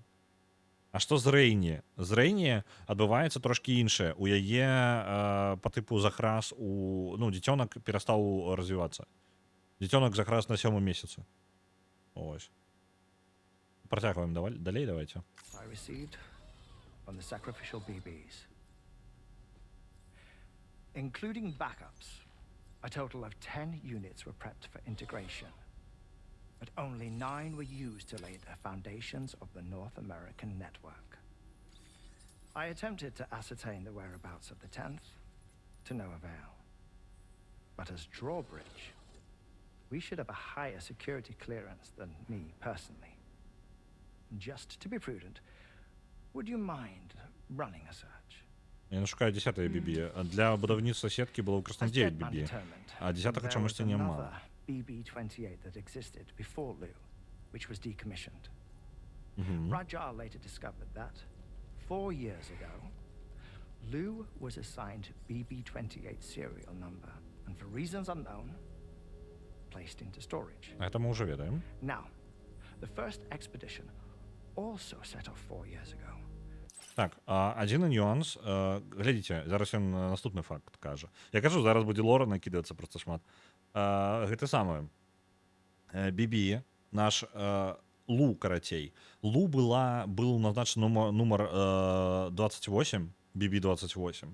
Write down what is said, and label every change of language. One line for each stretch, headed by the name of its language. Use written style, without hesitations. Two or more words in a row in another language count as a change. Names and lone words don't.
Belarusian: А што з Рэйні? З Рэйні адбываецца трошкі іншае. У яе па тыпу захрас у... Ну, дзіцёнак перастаў развівацца. Дзіцёнак захрас на 7-м месяцы. Ось. Працягваем далей, давайте.
English: I received from the sacrificial BBs. Including backups, a total of 10 units were prepped for integration. But only 9 were used to lay the foundations of the North American network. I attempted to ascertain the whereabouts of the 10th, to no avail. But as Drawbridge, we should have a higher security clearance than me personally. Just to be prudent, would you mind running a search?
Belarusian: Я шукаю 10-е BB. Для будаўніцтва сеткі было выкарыстана 9 BB, а 10-го чамусьці няма.
English: BB-28 that existed before Lu, which was decommissioned. Rajar later discovered that 4 years ago, Lu was assigned BB-28 serial number and for reasons unknown, placed into storage.
Russian: Это мы уже ведаем.
English: Now, the first expedition also set off 4 years ago.
Belarusian: Так, адзіны нюанс. Глядзіце, зараз ён наступны факт кажа. Я кажу, зараз будзе лора накідацца проста шмат. Гэта самае. BB, наш Лу, карацей. Лу быў назначаны нумар 28, BB-28.